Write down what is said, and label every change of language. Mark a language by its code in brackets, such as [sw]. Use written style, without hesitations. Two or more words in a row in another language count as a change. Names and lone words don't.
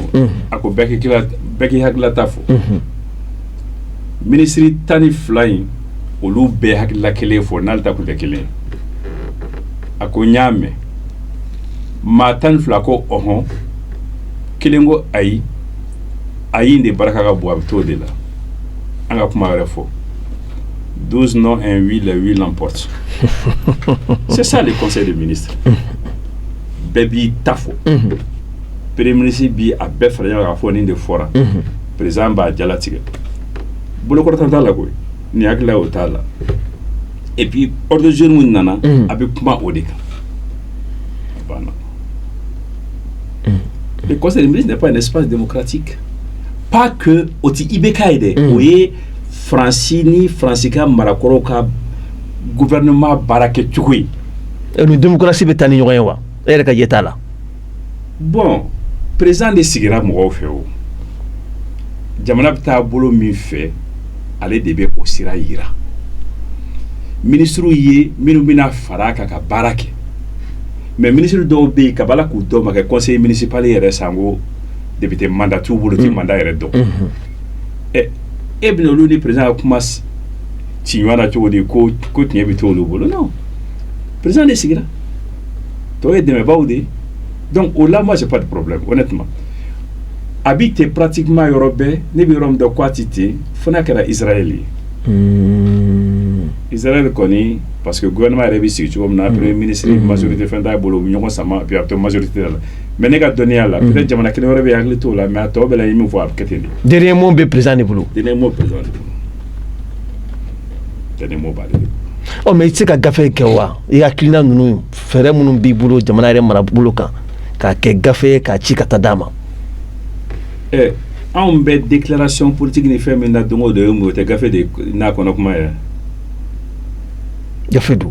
[bm] a ko bɛɛ k'i hakililata fɔ. minisiri 12 in olu bɛɛ hakilila kelen fɔ n'ale ta tun tɛ kelen ye. a ko n y'a mɛn. maa 12 ko ɔhɔn. kelen ko ayi. ayi de baraka ka bon a bɛ t'o de la. an ka kuma wɛrɛ fɔ. [fr] 12 non, un oui, le oui l'emporte. C'est ça le conseil des ministres. Bébé Tafo. Premier ministre [bm] bi a bɛɛ fara ɲɔgɔn kan fɔ nin de fɔra. Président b'a jalatigɛ. Bolokɔrɔta t'a la koyi. Ni hakili o t'a la. [fr] Et puis ordre de jour [bm] mun nana a bɛ kuma o de kan. Banna. [fr] Le conseil des ministres n'est pas un espace démocratique. Pas que [bm] o ti IBK ye dɛ. O ye Fransi ni Fransika marakɔrɔw ka gouvernement baara kɛ cogo ye. ni démocratie bɛ taa ni ɲɔgɔn ye wa e yɛrɛ ka yeta la. [fr] bon président [bm] de sigira mɔgɔw fɛ o jamana bɛ taa bolo min fɛ ale de bɛ o sira yira ministres ye minnu bɛna fara a kan ka baara kɛ [fr] mais ministres [bm] dɔw bɛ yen kabala k'u dɔw ma kɛ [fr] conseil municipal [bm] yɛrɛ sango [fr] député mandat [bm] t'u bolo ti mandat yɛrɛ dɔn. e bɛna olu ni président ka kuma ci ɲɔgɔn na cogo di ko tiɲɛ bɛ to olu bolo [fr] non président [bm] de sigira tɔw ye dɛmɛbaaw de ye [fr] donc au là moi j'ai pas de problème honnêtement [bm] a bɛ ten pratiquement yɔrɔ bɛɛ ne bɛ yɔrɔ min dɔn k'a ti ten fo n'a kɛra Israël ye Israël kɔni [fr] parce que gouvernement [bm] yɛrɛ bɛ sigi cogo min na [fr] premier ministre majorité [bm] fɛn t'a bolo u bɛ ɲɔgɔn sama puis a bɛ to majorité la mais ne ka dɔnniya la peut-être jamana kelen wɛrɛ bɛ hakili t'o la mais a tɔw bɛ la ye min fɔ a bɛ kɛ ten de. [fr] dernier mot [bm] bɛ président de bolo. [fr] dernier mot président [bm] de bolo. [fr] dernier mot [bm] b'ale de bolo. o [fr] mais c'est [bm] ka gafe kɛ wa i hakilina ninnu fɛɛrɛ minnu b'i bolo jamana yɛrɛ marabolo kan k'a kɛ gafe k'a ci ka taa d'a ma anw bɛ [fr] déclaration politique [bm] ni fɛn min na don o don o tɛ gafe de n'a kɔnɔ kuma ye gafe don